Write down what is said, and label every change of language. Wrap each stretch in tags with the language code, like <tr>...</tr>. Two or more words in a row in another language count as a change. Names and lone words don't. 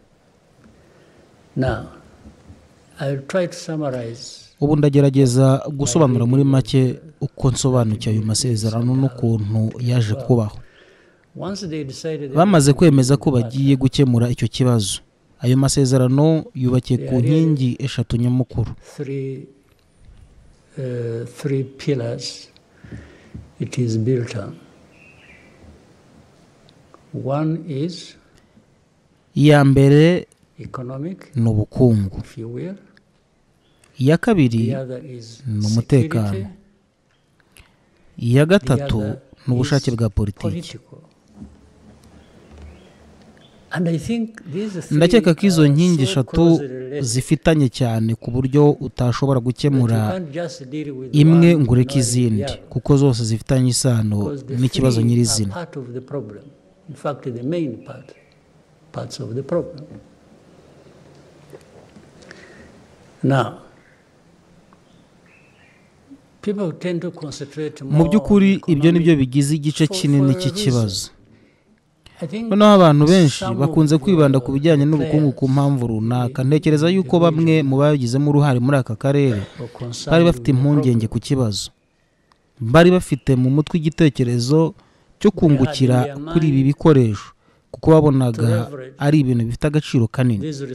<en>Now, I'll try to summarize.</en> <rw>Ubu ndagerageza gusobanura muri make uko nsobanukiye ayo masezerano n'ukuntu yaje kubaho. Bamaze kwemeza ko bagiye gukemura icyo kibazo, ayo masezerano yubakiye ku nkingi eshatu nyamukuru.</rw> <en>Three pillars it is built on. One is</en> <rw>iya mbere</rw> <en>economic,</en> <rw>ni ubukungu.</rw> <en>if you will.</en> <rw>Iya kabiri ni umutekano. Iya gatatu ni ubushake bwa politiki. Ndakeka ko izo nkingi eshatu zifitanye cyane ku buryo utashobora gukemura imwe ngo ureke izindi, kuko zose zifitanye isano n'ikibazo nyirizina.</rw> <en>In fact, the main parts of the problem. Now, people tend to concentrate more.</en> <rw>Mu by'ukuri ibyo nibyo bigize igice kinini cy'ikibazo. noneho abantu benshi bakunze kwibanda ku bijyanye n'ubukungu ku mpamvu runaka. Ntekereza yuko bamwe mu babigizemo uruhare muri aka karere bari bafite impungenge ku kibazo, bari bafite mu mutwe igitekerezo cyo kungukira kuri ibi bikoresho kuko babonaga ari ibintu bifite agaciro kanini.</rw>